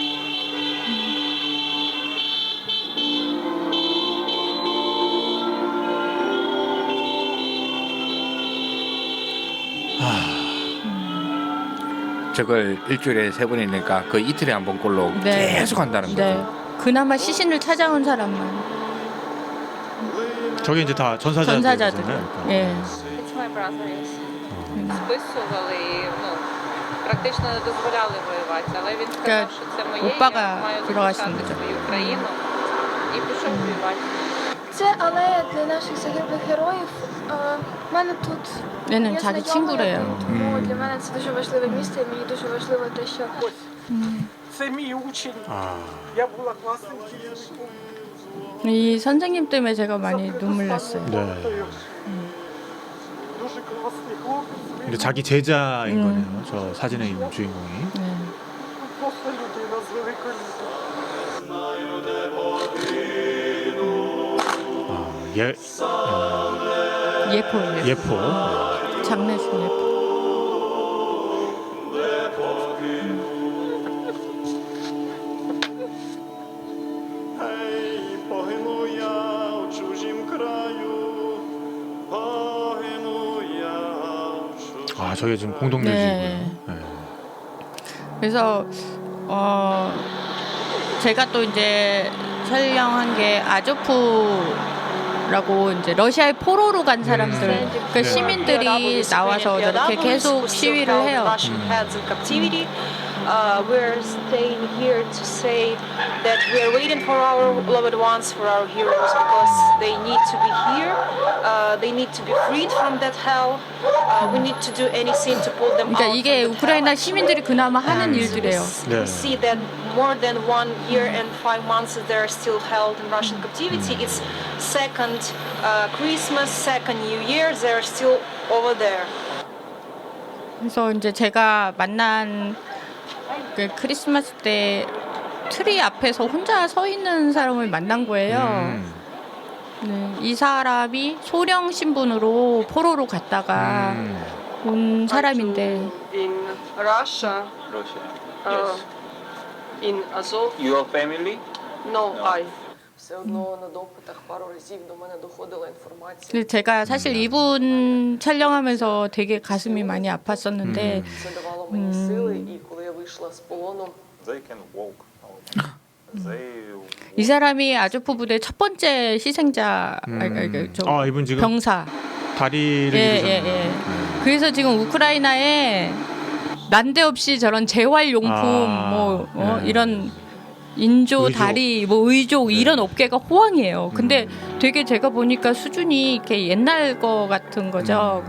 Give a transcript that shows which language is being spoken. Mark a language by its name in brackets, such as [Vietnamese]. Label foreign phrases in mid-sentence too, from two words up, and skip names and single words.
[Korean] 저걸 일주일에 3번이니까 그 이틀에 한 번꼴로 네. 계속 한다는 거죠. 네. 그나마 시신을 찾아온 사람만. 저게 이제 다 전사자들. 예. [English] It's my brother, yes. [Ukrainian] Списували, практично не дозволяли воювати, але він сказав, що це моє, [Korean] 오빠가 [Ukrainian] я маю [Korean] 돌아가신 [Ukrainian] захищати [Korean] 거죠. [Ukrainian] свою країну і пішов воювати. Це алея для наших загиблих героїв. У мене тут [Korean] 얘는 [Ukrainian] є [Korean] 자기 [Ukrainian] знайомі, [Korean] 친구래요. [Ukrainian] тому для мене це дуже важливе місце, і мені дуже важливо те, що Це мій учень. Я була класним керівником. [Korean] 이 선생님 때문에 제가 많이 눈물 났어요. 네. [Ukrainian] Дуже класний хлопець. [Korean] 근데 자기 제자인 거네요. 저 사진의 주인공이. 네. [Ukrainian] Просто людина з великої [Korean] 예포예요. 예포. 장례식 예포. [Ukrainian] Ей, погину я у чужім краю, погину я у чужім [Korean] 저게 지금 공동묘지고요. 네. 그래서 제가 또 이제 촬영한 게 아조프라고 이제 러시아의 포로로 간 사람들, 그러니까 시민들이 나와서 저렇게 계속 시위를 해요. [English] We're staying here to say that we're waiting for our loved ones, for our heroes, because they need to be here. They need to be freed from that hell. We need to do anything to pull them [Korean] 그러니까 [English] out. [Korean] 이게 [English] from that [Korean] 우크라이나 [English] hell. [Korean] 시민들이 그나마 하는 일들이에요. 네. [English] We see that more than 1 year and 5 months they're still held in Russian captivity. It's second Christmas, second New Year. They're still over there. [Korean] 그래서 이제 제가 만난 그 크리스마스 때 트리 앞에서 혼자 서 있는 사람을 만난 거예요. 네, 이 사람이 소령 신분으로 포로로 갔다가 온 사람인데 [English] In Russia, in Azov. Your family? No, I. [Ukrainian] Все одно на допитах пару разів до мене доходила інформація. [Korean] 근데 제가 사실 이분 촬영하면서 되게 가슴이 많이 아팠었는데 [Ukrainian] Це давало мені сили, і коли я вийшла з полону, [English] They can walk. They [Korean] 이 사람이 아조프 부대 첫 번째 희생자 이분 지금 병사. 다리를 예, 잃으셨네요. 예, 예. 그래서 지금 우크라이나에 난데없이 저런 재활용품 이런 인조 의족. 다리 의족 이런 업계가 호황이에요. 근데 되게 제가 보니까 수준이 이렇게 옛날 거 같은 거죠.